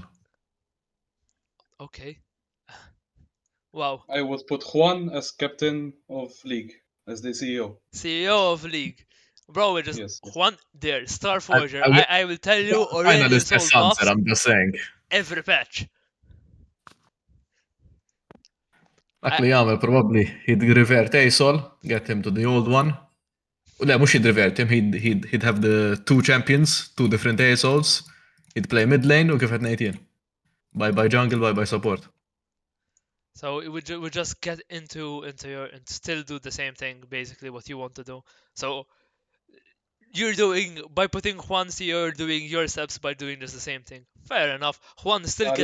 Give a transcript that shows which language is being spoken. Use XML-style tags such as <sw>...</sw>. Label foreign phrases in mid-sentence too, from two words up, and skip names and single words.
<en>Okay. Wow. I would put Juan as captain of league, as the CEO. CEO of League. Bro, we just Yes. Juan there, Star Forger. I will- I will tell you, Finalist Aurelian has sold sunset, buffs I'm just saying. every patch.</en> <mt>Dak li jagħmel</mt> <en>probably he'd revert Asol, get him to the old one.</en> <mt>Le, mux</mt> <en>he'd revert him, he'd have the two champions, two different Asols. He'd play mid lane</en> <mt>u kif qed ngħid jien.</mt> <en>Bye jungle, bye support. So it would just get into your and still do the same thing, basically what you want to do. So you're doing by putting Juan C, you're doing your steps by doing just the same thing. Fair enough. Juan is still</en>